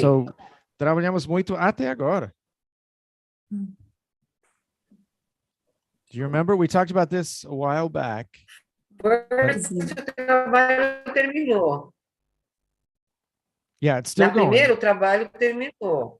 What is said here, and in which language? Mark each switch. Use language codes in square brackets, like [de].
[pt] So trabalhamos muito até agora. [en] Do you remember we talked about this a while back? [pt] First, o trabalho terminou. [en] Yeah, it's still going. [pt] Na primeira, o trabalho terminou.